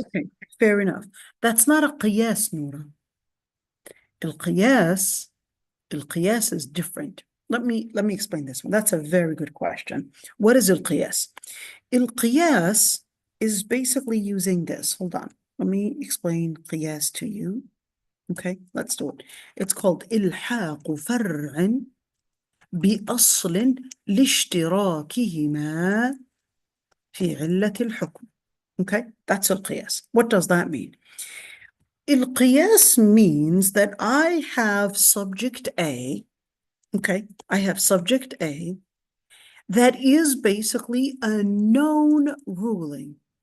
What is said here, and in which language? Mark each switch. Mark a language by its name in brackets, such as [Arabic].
[English] Okay, fair enough. That's not a qiyas, Nora. Al-qiyas is different. Let me explain this one. That's a very good question. What is al-qiyas? Al-qiyas is basically using this. Hold on. Let me explain qiyas to you. Okay, let's do it. It's called [Arabic] إلحاق فرع بأصل لاشتراكهما في علة الحكم. [English] Okay, that's القياس. What does that mean? القياس means that I have subject A. Okay, I have subject A that is basically a known ruling.